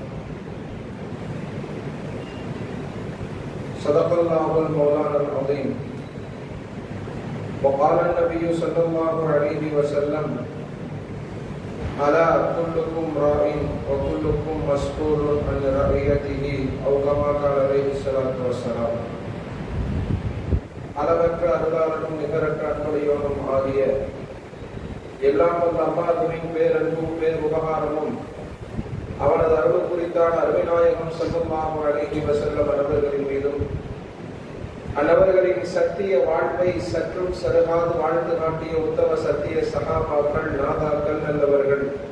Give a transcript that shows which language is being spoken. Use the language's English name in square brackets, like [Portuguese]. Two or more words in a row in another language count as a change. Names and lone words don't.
[Arabic] صدق الله المولانا العظيم. وقال النبي صلى الله عليه وسلم: ألا كلكم راع وكلكم مسؤول عن رعيته، أو كما قال عليه الصلاة والسلام. [Tamil] அளவற்ற அருளாளனும் நிகரற்ற அன்புடையோனும் ஆகிய எல்லாம் வல்ல அல்லாஹ்வின் பேரன்பும் பேர் உபகாரமும் அவனது அருள் குறித்தான அருமைநாயகம் [Arabic] صلى الله عليه وسلم [Tamil] அவர்களின் மீதும், அன்னவர்களின் சத்திய வாழ்வை சற்றும் சருகாது வாழ்ந்து காட்டிய உத்தம சத்திய சகாபாக்கள், நாதாக்கள், நல்லவர்கள்,